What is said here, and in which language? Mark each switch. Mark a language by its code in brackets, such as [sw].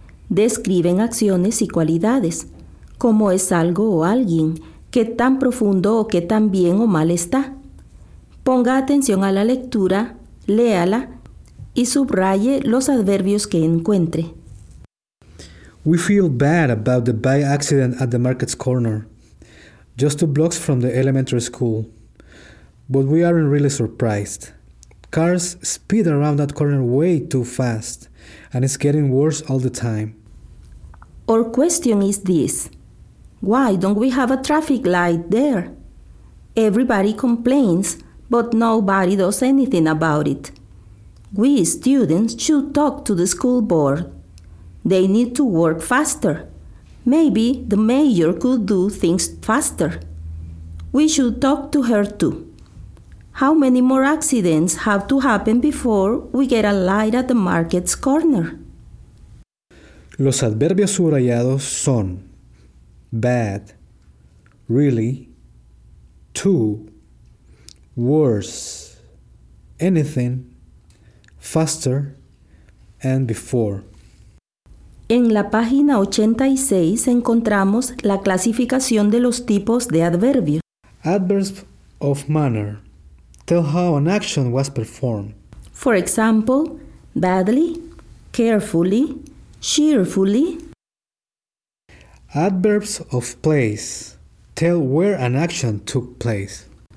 [es] Describen acciones y cualidades, como es algo o alguien, qué tan profundo o qué tan bien o mal está. Ponga atención a la lectura, léala y subraye los adverbios que encuentre. [en] We feel bad about the bike accident at the market's corner, just 2 blocks from the elementary school. But we aren't really surprised. Cars speed around that corner way too fast, and it's getting worse all the time. Our question is this: why don't we have a traffic light there? Everybody complains, but nobody does anything about it. We students should talk to the school board. They need to work faster. Maybe the mayor could do things faster. We should talk to her too. How many more accidents have to happen before we get a light at the market's corner? [es] Los adverbios subrayados son [en] bad, really, too, worse, anything, faster, and before. [es] En la página 86 encontramos la clasificación de los tipos de adverbios. [en] Adverbs of manner tell how an action was performed. For example, badly, carefully, cheerfully. Adverbs of place tell where an action took place.